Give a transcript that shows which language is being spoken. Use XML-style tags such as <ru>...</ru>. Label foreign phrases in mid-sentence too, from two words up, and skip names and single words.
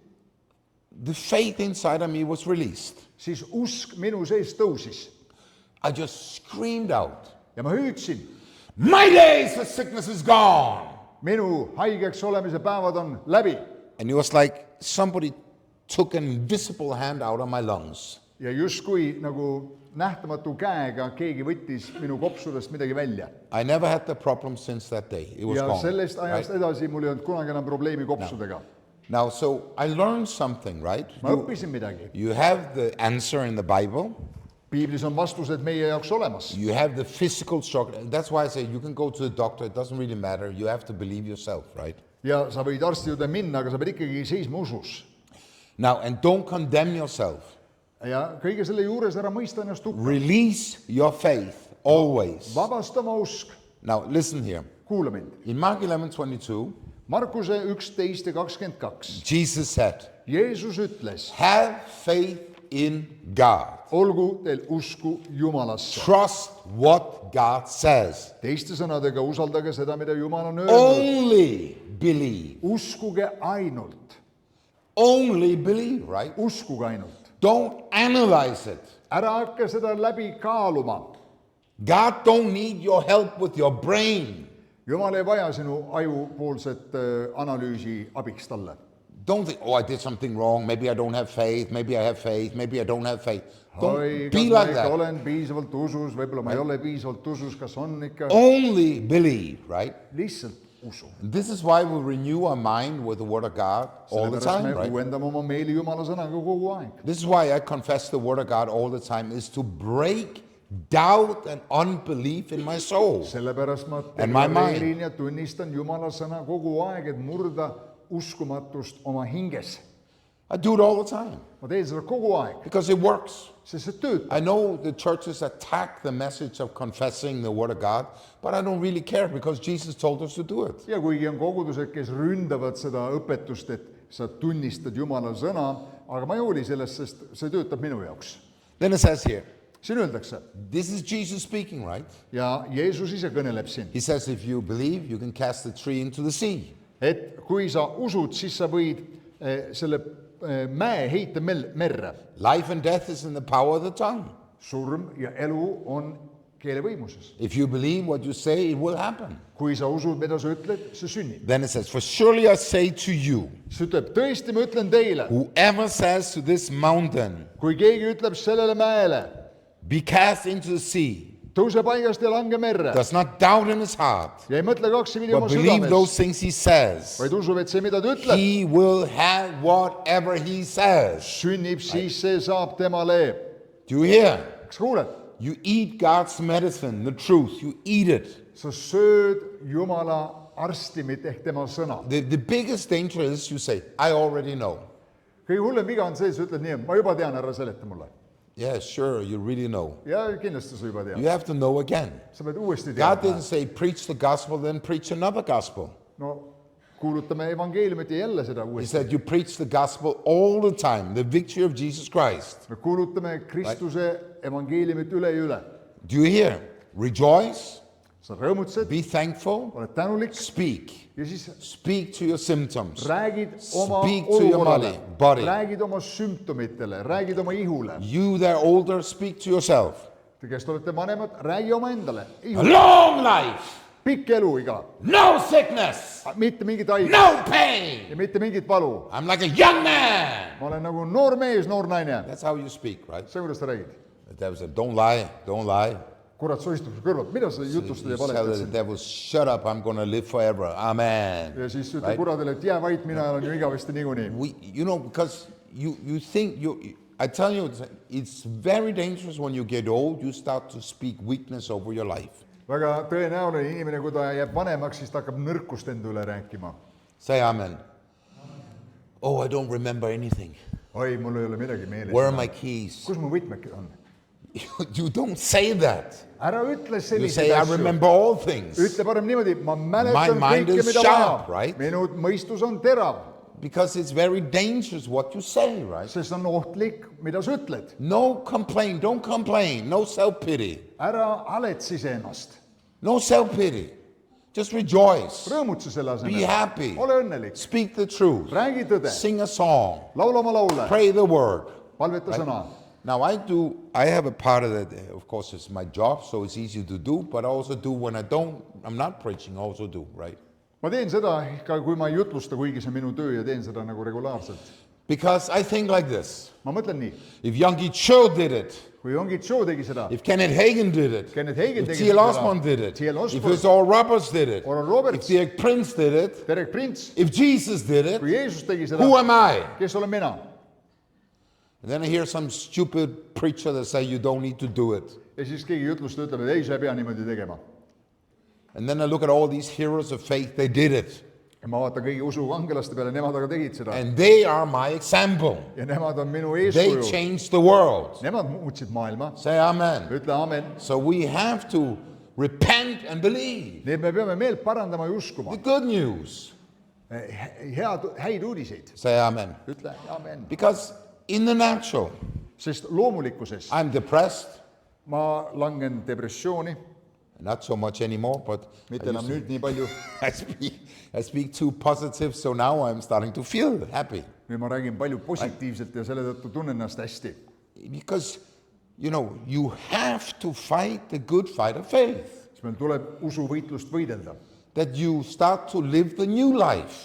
<en>the faith inside of me was released.</en> <et>siis usk minu sees tõusis</et> <en>I just screamed out,</en> <et>ja ma hüüdsin,</et> <en>my days of sickness is gone.</en> <et>minu haigeks olemise päevad on läbi.</et> <en>And it was like somebody took an invisible hand out of my lungs.</en> <et>ja justkui nagu nähtamatu käega keegi võttis minu kopsudest midagi välja.</et> <en>I never had the problem since that day. It was</en> <et>ja</et> <en>gone.</en> <et>sellest ajast</et> <en>right?</en> <et>edasi mul ei olnud kunagi enam probleemi kopsudega.</et> <en>Now, so I learned something, right?</en> <et>ma õppisin midagi.</et> <en>You have the answer in the Bible.</en> <et>piiblis on vastused meie jaoks olemas.</et> <en>You have the physical struggle. That's why I say you can go to the doctor. It doesn't really matter. You have to believe yourself, right?</en> <et>ja sa võid arsti juurde minna, aga sa pead ikkagi seisma usus.</et> <en>Now, and don't condemn yourself.</en> <et>ja kõige selle juures ära mõista ennast hukka.</et> <en>Release your faith always.</en> <et>vabasta oma usk.</et> <en>Now, listen here.</en> <et>kuula mind.</et> <en>In Mark 11:22,</en> <et>Markuse 11 ja 22.</et> <en>Jesus said,</en> <et>Jeesus ütles,</et> <en>have faith in God.</en> <et>olgu teil usku Jumalasse.</et> <en>Trust what God says.</en> <et>teiste sõnadega, usaldage seda, mida Jumal on öelnud.</et> <en>Only believe.</en> <et>uskuge ainult.</et> <en>Only believe, right?</en> <et>uskuge ainult.</et> <en>Don't analyze it.</en> <et>ära hakka seda läbi kaaluma.</et> <en>God don't need your help with your brain.</en> <et>Jumal ei vaja sinu ajupoolset analüüsi abiks talle.</et> <en>Don't think, oh, I did something wrong. Maybe I don't have faith. Maybe I have faith. Maybe I don't have faith. Don't</en> <et>oi,</et> <en>be</en> <et>kas ma</et> <en>like</en> <et>ikka</et> <en>that.</en> <et>olen piisavalt usus, võib-olla ma ei ole piisavalt usus, kas on ikka?</et> <en>Only believe, right?</en> <et>lihtsalt usu.</et> <en>This is why we renew our mind with the Word of God all the</en> <et>sellepärast</et> <en>time,</en> <et>me</et> <en>right?</en> <et>uuendame oma meeli Jumala sõnaga kogu aeg.</et> <en>This is why I confess the Word of God all the time, is to break doubt and unbelief in my soul.</en> <et>sellepärast ma</et> <en>And my mind.</en> <et>deklareerin ja tunnistan Jumala sõna kogu aeg, et murda uskumatust oma hinges.</et> <en>I do it all the time</en> <et>ma teen seda kogu aeg,</et> <en>because it works.</en> <et>sest see töötab.</et> <en>I know the churches attack the message of confessing the Word of God, but I don't really care because Jesus told us to do it.</en> <et>ja kuigi on kogudused, kes ründavad seda õpetust, et sa tunnistad Jumala sõna, aga ma ei hooli sellest, sest see töötab minu jaoks.</et> <en>Then it says here,</en> <et>siin öeldakse</et> <en>this is Jesus speaking, right?</en> <et>ja Jeesus ise kõneleb siin,</et> <en>He says, if you believe, you can cast the tree into the sea.</en> <et>et kui sa usud, siis sa võid selle mäe heita merre.</et> <en>Life and death is in the power of the tongue.</en> <et>surm ja elu on keele võimuses.</et> <en>If you believe what you say, it will happen.</en> <et>kui sa usud, mida sa ütled, see sünnib.</et> <en>Then it says, for surely I say to you,</en> <et>see ütleb, tõesti ma ütlen teile,</et> <en>whoever says to this mountain,</en> <et>kui keegi ütleb sellele mäele,</et> <en>be cast into the sea,</en> <et>tõuse paigast ja lange merre,</et> <en>does not doubt in his heart,</en> <et>ja ei mõtle kaksipidi</et> <en>but</en> <et>oma</et> <en>believe those</en> <et>südames,</et> <en>things he says,</en> <et>vaid usub, et see, mida ta ütleb,</et> <en>he will have whatever he says.</en> <et>sünnib, siis see saab temale.</et> <en>Do you hear?</en> <et>kas kuuled?</et> <en>You eat God's medicine, the truth. You eat it.</en> <et>sa sööd Jumala arstimit ehk tema sõna.</et> <en>The biggest danger is you say, I already know.</en> <et>kõige hullem viga on see, sa ütled nii, ma juba tean, ära seleta mulle.</et> <en>Yeah, sure, you really know.</en> <et>ja kindlasti sa juba tead.</et> <en>You have to know again.</en> <et>sa pead uuesti</et> <en>God</en> <et>teadma.</et> <en>didn't say preach the gospel, then preach another gospel.</en> <et>no kuulutame evangeeliumit ja jälle seda</et> <en>He</en> <et>uuesti.</et> <en>said you preach the gospel all the time, the victory of Jesus Christ.</en> <et>me kuulutame Kristuse evangeeliumit üle ja üle.</et> <en>Do you hear? Rejoice,</en> <et>sa rõõmutsed,</et> <en>be thankful,</en> <et>oled tänulik</et> <en>speak.</en> <et>ja siis</et> <en>Speak to your symptoms.</en> <et>räägid oma</et> <en>Speak to your</en> <et>olukorrale,</et> <en>body.</en> <et>räägid oma sümptomitele, räägid oma ihule.</et> <en>You that are older, speak to yourself.</en> <et>Te, kes te olete vanemad, räägi oma endale.</et> <en>A long life,</en> <et>pikk eluiga,</et> <en>no sickness,</en> <et>mitte mingit haiget</et> <en>no pain.</en> <et>ja mitte mingit valu.</et> <en>I'm like a young man.</en> <et>ma olen nagu noor mees, noor naine.</et> <en>That's how you speak, right?</en> <et>see, kuidas sa räägid.</et> <en>The devil said, don't lie, don't lie.</en> <et>kurat soistub su kõrvalt, mida sa jutustad</et> <en>You</en> <et>ja</et> <en>tell</en> <et>valetad</et> <en>the</en> <et>siin.</et> <en>devil, shut up, I'm going to live forever. Amen.</en> <et>ja siis ütleb</et> <en>Right?</en> <et>kuradele, et jää vait, mina elan ju igavesti niikuinii.</et> <en>You know, because you think, I tell you, it's very dangerous when you get old, you start to speak weakness over your life.</en> <et>väga tõenäoline inimene, kui ta jääb vanemaks, siis ta hakkab nõrkust enda üle rääkima.</et> <en>Say amen. Oh, I don't remember anything.</en> <et>oi, mul ei ole midagi meeles.</et> <en>Where are my keys?</en> <et>kus mu võtmed on?</et> <en>You don't say that.</en> <et>ära ütle</et> <en>You</en> <et>selliseid</et> <en>say, I</en> <et>asju.</et> <en>remember all things.</en> <et>ütle parem niimoodi, ma mäletan</et> <en>My mind</en> <et>kõike,</et> <en>is</en> <et>mida</et> <en>sharp,</en> <et>vaja.</et> <en>right?</en> <et>minu mõistus on terav.</et> <en>Because it's very dangerous what you say, right?</en> <et>sest on ohtlik, mida sa ütled.</et> <en>No complain, don't complain, no self-pity.</en> <et>Ära haletsise ennast.</et> <en>No self-pity. Just rejoice.</en> <et>Rõõmutse selle</et> <en>Be</en> <et>asemel.</et> <en>happy.</en> <et>Ole õnnelik.</et> <en>Speak the truth.</en> <et>Räägi tõde.</et> <en>Sing a song.</en> <et>Laula oma laule.</et> <en>Pray the word.</en> <et>Palveta sõna.</et> <en>Now I have a part of that, of course it's my job, so it's easy to do, but I also do when I'm not preaching, I also do, right?</en> <et>Ma teen seda ka, kui ma ei jutlusta, kuigi see on minu töö ja teen seda nagu regulaarselt.</et> <en>Because I think like this.</en> <et>Ma mõtlen nii,</et> <en>If Youngie Cho did it,</en> <et>kui Yonggi Cho tegi seda,</et> <en>if Kenneth Hagin did it,</en> <et>Kenneth Hagin</et> <en>if</en> <et>tegi</et> <en>T.L.</en> <et>seda,</et> <en>Osborne did it,</en> <et>T.L.</et> <en>if</en> <et>Osborne,</et> <en>it's Oral Roberts did it,</en> <et>Oral</et> <en>if</en> <et>Roberts,</et> <en>Derek Prince did it,</en> <et>Derek Prince,</et> <en>if Jesus did it,</en> <et>kui Jeesus tegi seda,</et> <en>who am I?</en> <et>kes olen mina?</et> <en>And then I hear some stupid preacher that say you don't need to do it.</en> <et>Ja siis keegi jutlustaja ütleb, et ei, sa ei pea niimoodi tegema.</et> <en>And then I look at all these heroes of faith, they did it.</en> <et>Ja ma vaatan kõigi usukangelaste peale, nemad aga tegid seda.</et> <en>And they are my example.</en> <et>Ja nemad on minu</et> <en>They</en> <et>eeskuju.</et> <en>changed the world.</en> <et>Nemad muutsid maailma.</et> <en>Say amen.</en> <et>Ütle amen.</et> <en>So we have to repent and believe.</en> <et>Nii et me peame meelt parandama ja uskuma.</et> <en>The good news.</en> <et>Häid uudiseid.</et> <en>Say amen.</en> <et>Ütle amen.</et> <en>Because in the natural,</en> <et>Sest loomulikkuses</et> <en>I'm depressed.</en> <et>ma langen depressiooni,</et> <en>Not so much anymore, but</en> <et>mitte enam nüüd nii palju.</et> <en>I speak too positive, so now I'm starting to feel happy.</en> <et>Nüüd ma räägin palju positiivselt ja selle tõttu tunnen ennast hästi.</et> <en>Because, you have to fight the good fight of faith.</en> <et>Siis meil tuleb usuvõitlust võidelda.</et> <en>That you start to live the new life.</en>